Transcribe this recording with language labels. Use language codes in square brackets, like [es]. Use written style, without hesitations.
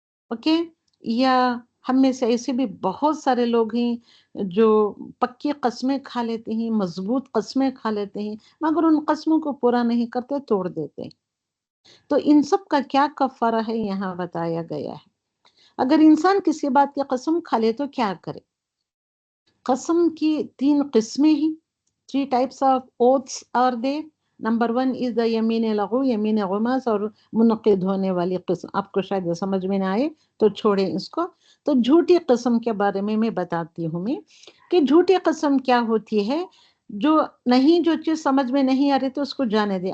[ur] Okay, یا ہم میں سے ایسے بھی بہت سارے لوگ ہیں جو پکی قسمیں کھا لیتے ہیں، مضبوط قسمیں کھا لیتے ہیں، مگر ان قسموں کو پورا نہیں کرتے، توڑ دیتے ہیں. تو ان سب کا کیا کفارہ ہے یہاں بتایا گیا ہے. اگر انسان کسی بات کی قسم کھا لے تو کیا کرے؟ قسم کی 3 قسمیں ہیں. [en] 3 types of oaths are there. [ur] Number 1 [en] is the [ur] یمین لغو، یمین غماس، اور منعقد ہونے والی قسم. آپ کو شاید سمجھ میں نہ آئے تو چھوڑیں اس کو. تو جھوٹی قسم کے بارے میں بتاتی ہوں میں کہ جھوٹی قسم کیا ہوتی ہے. جو چیز سمجھ میں نہیں آ رہی تو اس کو جانے دے.